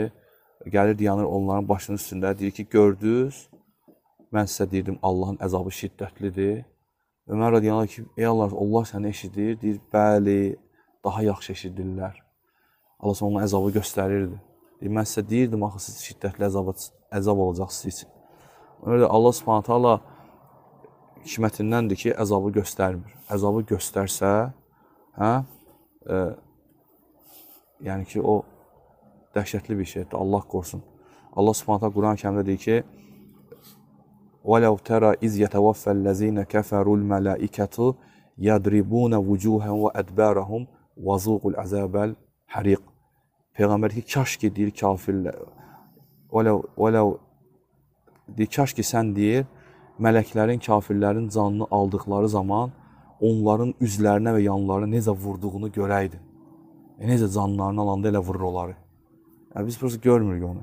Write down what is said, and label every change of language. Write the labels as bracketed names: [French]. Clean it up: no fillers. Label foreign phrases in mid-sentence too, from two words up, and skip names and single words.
[Azerbaijani] Gəlirdi, yanır onların başının üstündə. Deyir ki, gördünüz, mən sizə deyirdim, Allahın əzabı şiddətlidir. Ömər radiyallahu ki, ey Allah, Allah səni eşidir. Deyir, bəli, daha yaxşı eşidirlər. Allah sonra onun əzabı göstərirdi. Deyir, mən sizə deyirdim, axı siz şiddətli əzab olacaqsınız için. Öyle Allah [Arabic] سبحانه وتعالى [Azerbaijani] hikmətindəndir ki, əzabı göstərmir. Əzabı göstərsə, yəni ki, o dəhşətli bir şeydir. Allah qorusun. Allah [Arabic] سبحانه وتعالى [Azerbaijani] Quran-ı Kərimdə deyir ki, [Arabic] وَلَوْ تَرَى إِذْ يَتَوَفَّى الَّذِينَ كَفَرُوا الْمَلَائِكَةُ يَضْرِبُونَ وُجُوهَهُمْ وَأَدْبَارَهُم وَذُوقُوا الْعَذَابَ الْحَرِيقَ. [Azerbaijani] Peyğəmbər ki, kaş ki deyir kafirlər, kaş ki sən deyir, mələklərin, kafirlərin canını aldıqları zaman onların üzlərinə və yanlarına necə vurduğunu görəydin. Necə canlarını alanda elə vurur onları. Yəni, biz burası görmürük onu.